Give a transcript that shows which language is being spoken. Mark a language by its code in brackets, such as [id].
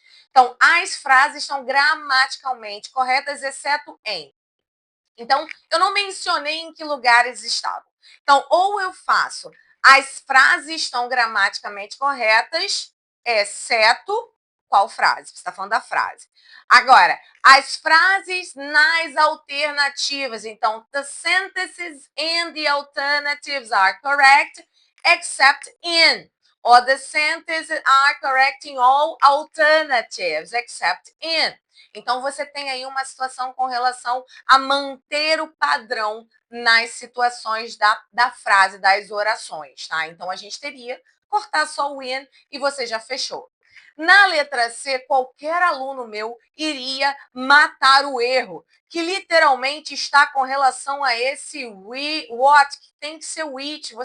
[pt] Então, as frases estão gramaticalmente corretas, exceto em. Então, eu não mencionei em que lugares estavam. Então, ou eu faço as frases estão gramaticamente corretas, exceto qual frase? Você está falando da frase. Agora, as frases nas alternativas. Então, [en] the sentences in the alternatives are correct, except in. Or the sentences are correct in all alternatives, except in. [pt] Então, você tem aí uma situação com relação a manter o padrão nas situações da frase, das orações, tá? Então, a gente teria cortar só o in e você já fechou. Na letra C, qualquer aluno meu iria matar o erro, que literalmente está com relação a esse what, que tem que ser which.